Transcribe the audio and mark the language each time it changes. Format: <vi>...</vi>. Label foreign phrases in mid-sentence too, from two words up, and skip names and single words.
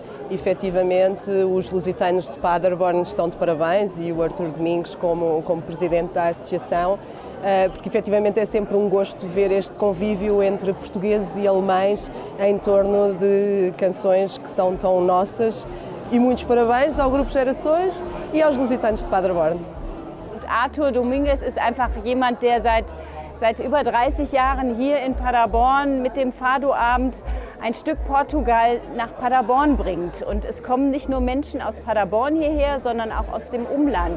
<pt>Efetivamente, os lusitanos de Paderborn estão de parabéns e o Artur Domingos como presidente da associação, porque efetivamente é sempre um gosto ver este convívio entre portugueses e alemães em torno de canções que são tão nossas. E muitos parabéns ao Grupo Gerações e aos lusitanos de Paderborn.</pt> <de>Artur Domingos ist einfach jemand, der seit über 30 Jahren hier in Paderborn mit dem Fado-Abend ein Stück Portugal nach Paderborn bringt. Und es kommen nicht nur Menschen aus Paderborn hierher, sondern auch aus dem Umland.</de>